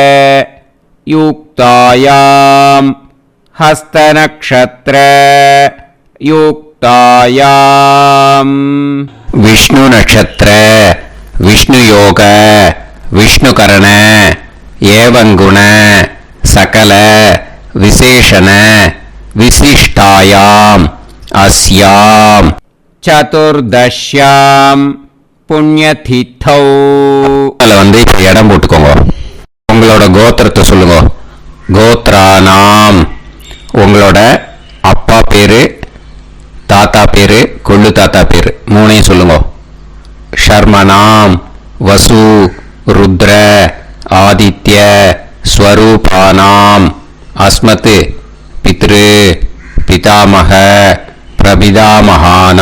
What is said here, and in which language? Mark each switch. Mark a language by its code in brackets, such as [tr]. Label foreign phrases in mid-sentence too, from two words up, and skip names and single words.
[sa] युक्तायां हस्तनक्षत्र युक्तायां विष्णु नक्षत्र विष्णु योग विष्णुकरण एवं गुण सकल विशेषण विशिष्टायाम अस्याम चतुर्दश्याम पुण्यतिथौ. [ta] அதில் வந்து இப்போ இடம் போட்டுக்கோங்க. உங்களோட கோத்திரத்தை சொல்லுங்க. கோத்ரானாம் உங்களோட அப்பா பேரு, தாத்தா பேரு, கொள்ளு தாத்தா பேரு 3ஐயும் சொல்லுங்க. [sa] शर्मणाम् वसु रुद्र आदित्य स्वरूपाणाम् अस्मत् पितृ पितामह प्रपितामहानाम्.